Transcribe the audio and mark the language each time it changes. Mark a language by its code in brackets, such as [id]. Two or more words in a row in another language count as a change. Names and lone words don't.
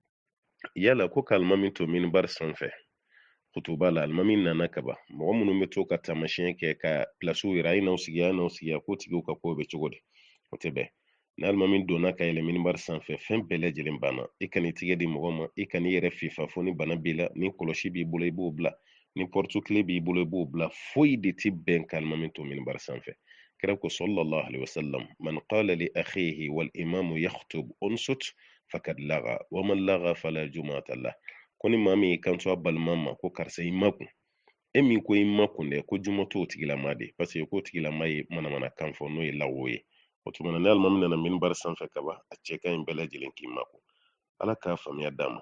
[bm] Yala ko ka alimami to minibari sanfɛ kutuba la, alimami nana ka ban, mɔgɔ minnu bɛ to ka taamasiyɛn kɛ ka pilasiw yira, a ye n'aw sigi, k'o tigiw ka ko bɛ cogo di? O tɛ bɛn. Ni alimami donna ka yɛlɛ minibari sanfɛ, fɛn bɛɛ lajɛlen banna. I kan'i tigɛ di mɔgɔ ma, i kan'i yɛrɛ fifa fo ni bana b'i la, ni kɔlɔsi b'i bolo i b'o bila, ni pɔrtukile b'i bolo i b'o bila, foyi de tɛ bɛn ka alimami to minibari sanfɛ. Kira ko [ar] صلى الله عليه وسلم، من قال لأخيه والإمام يخطب أنصت فقد لغا ومن لغا فلا جمعة له. [bm] Ko ni maa min y'i kanto a balima ma ko karisa i makun, e min ko i makun dɛ ko juma t'o tigilama de, [fr] parce que [bm] k'o tigilama ye manamana kan fɔ n'o ye lawo ye. O tuma na ni alimami nana minibari sanfɛ ka ban, a cɛ ka ɲi bɛɛ lajɛlen k'i makun. Ala k'a faamuya d'a ma.